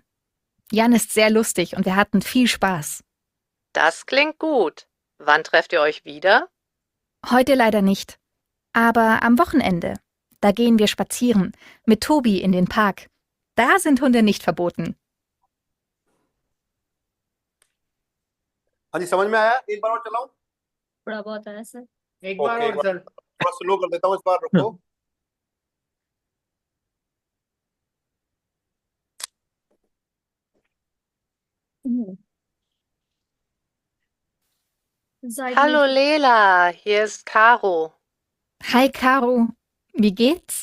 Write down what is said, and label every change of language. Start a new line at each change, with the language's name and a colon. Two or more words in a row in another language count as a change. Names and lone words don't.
German: Jan ist sehr lustig und wir hatten viel Spaß. Das klingt gut. Wann trefft ihr euch wieder? Heute leider nicht, aber am Wochenende. Da gehen wir spazieren mit Tobi in den Park. Da sind Hunde nicht verboten.
Hindi: हाँ जी, समझ में आया? एक बार और चलाऊं? थोड़ा बहुत है सर। एक बार ओके, और सर। थोड़ा स्लो कर देता हूँ इस बार, रुको।
German: Hallo Lela, hier ist Caro. Hi Caro, wie geht's?